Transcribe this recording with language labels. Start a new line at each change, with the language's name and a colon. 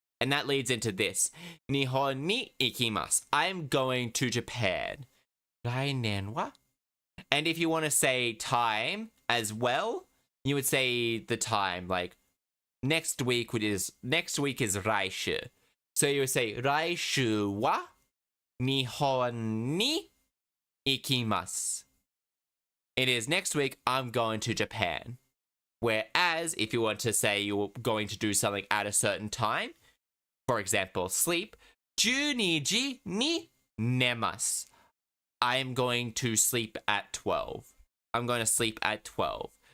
English: And that leads into this.
Japanese: Nihon ni ikimasu.
English: I'm going to Japan.
Japanese: 来年は?
English: And if you want to say time as well, you would say the time, like next week is 来週. So you would say
Japanese: 来週は日本に行きます.
English: It is next week I'm going to Japan. Whereas if you want to say you're going to do something at a certain time, for example, sleep,
Japanese: 12時に寝ます.
English: I'm going to sleep at 12. I'm going to sleep at 12.